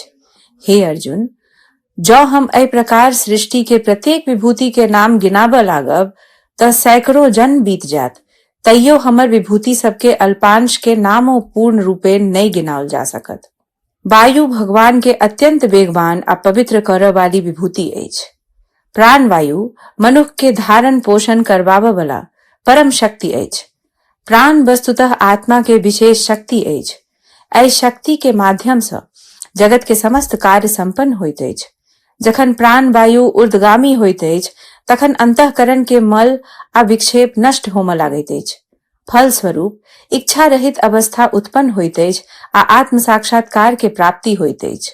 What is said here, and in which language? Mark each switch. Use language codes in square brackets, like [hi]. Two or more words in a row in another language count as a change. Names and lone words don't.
[mai] हे अर्जुन, जौ हम एहि प्रकार सृष्टि के प्रत्येक विभूति के नाम गिनाबऽ लागब तऽ सैकड़ों जन्म बीत जात, तैयो हमर विभूति सबके अल्पांश के नामो पूर्ण रूपे नहीं गिनाओल जा सकत. वायु भगवान के अत्यंत वेगवान आ पवित्र करय वाली विभूति अछि. प्राण वायु मनुष्य के धारण पोषण करबाबऽ वाला परम शक्ति अछि. प्राण वस्तुतः आत्मा के विशेष शक्ति अछि. एहि शक्ति के माध्यम सँ जगत के समस्त कार्य संपन्न होइत अछि. जखन प्राण वायु ऊर्ध्वगामी होइत अछि, तखन अंतःकरण के मल आ विक्षेप नष्ट होमय लागैत अछि. फलस्वरूप इच्छा रहित अवस्था उत्पन्न होइत अछि आ आत्म साक्षात्कार के प्राप्ति होइत अछि.